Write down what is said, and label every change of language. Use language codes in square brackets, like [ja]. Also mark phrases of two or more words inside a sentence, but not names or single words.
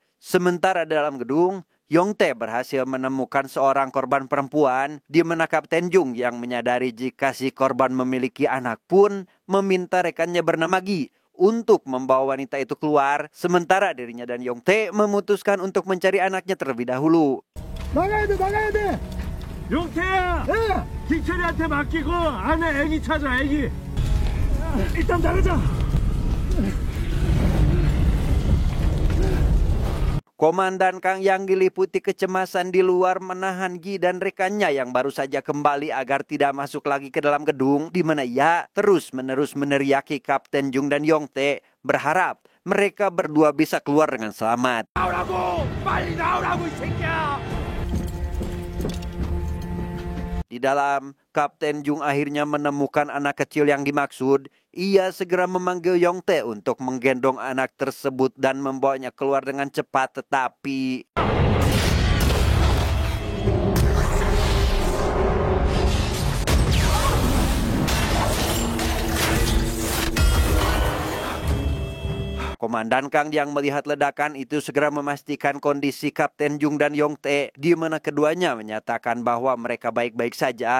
[id] Sementara dalam gedung, Yongtae berhasil menemukan seorang korban perempuan, di mana Kapten Jung yang menyadari jika si korban memiliki anak pun meminta rekannya bernama Gi untuk membawa wanita itu keluar, sementara dirinya dan Yongtae memutuskan untuk mencari anaknya terlebih dahulu. [ko] 나가야 돼! 용태야! 네! 기철이한테 맡기고 안에 애기 찾아, 애기! 일단 나가자! [id] Komandan Kang yang diliputi kecemasan di luar menahan Gi dan rekannya yang baru saja kembali agar tidak masuk lagi ke dalam gedung, di mana ia terus-menerus meneriaki Kapten Jung dan Yongtae, berharap mereka berdua bisa keluar dengan selamat. [ko] 나오라고! 빨리 나오라고, 이 새끼야! [id] Di dalam, Kapten Jung akhirnya menemukan anak kecil yang dimaksud. Ia segera memanggil Yongtae untuk menggendong anak tersebut dan membawanya keluar dengan cepat, tetapi Komandan Kang yang melihat ledakan itu segera memastikan kondisi Kapten Jung dan Yongtae, di mana keduanya menyatakan bahwa mereka baik-baik saja.